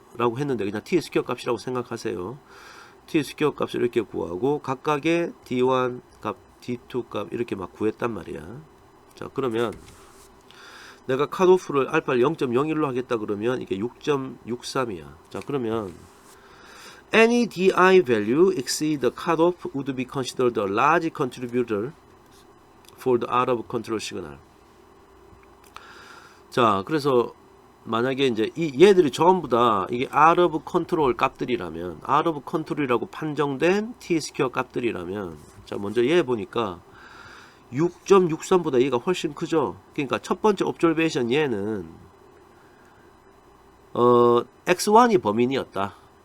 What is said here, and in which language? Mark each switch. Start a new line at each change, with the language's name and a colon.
Korean: 라고 했는데 그냥 t 스퀘어 값이라고 생각하세요. t 스퀘어 값을 이렇게 구하고 각각의 d1 값, d2 값 이렇게 막 구했단 말이야. 자, 그러면 내가 컷오프를 알파를 0.01로 하겠다 그러면 이게 6.63이야. 자, 그러면
English: any di value exceed the cutoff would be considered a large contributor for the out of control signal.
Korean: 자, 그래서 만약에 이제 이 얘들이 전부 다 이게 out of control 값들이라면, out of control이라고 판정된 t 스퀘어 값들이라면, 자, 먼저 얘 보니까 6.63보다 얘가 훨씬 크죠. 그러니까 첫 번째 observation 얘는 x1이 범인이었다.